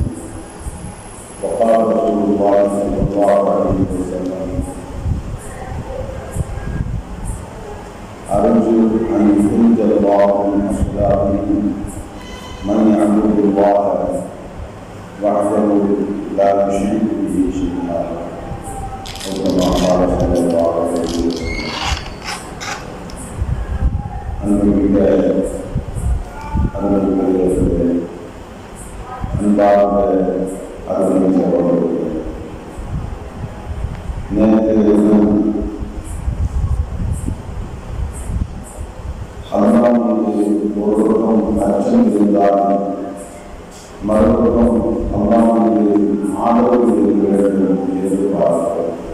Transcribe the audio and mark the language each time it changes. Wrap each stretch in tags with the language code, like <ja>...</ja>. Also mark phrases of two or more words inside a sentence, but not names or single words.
<ar>وقال رسول الله صلى الله عليه وسلم: أرجو أن يخرج الله من أصلابهم من يعبد الله وحده لا يشرك به شيئا، أو كما قال صلى الله عليه وسلم.</ar> <ta>அன்புமிக்க அன்புக்குரியவர்களே, அன்பார்ந்த அருமை சகோதரர்களே, நேற்றைய தினம் அல்லாஹ்வுக்கு ஒரு பக்கம் அச்சம் இருந்தாலும் மறுபக்கம் அல்லாஹ்வுக்கு ஆதரவு இருக்க வேண்டும் என்று பார்க்கிறோம்.</ta>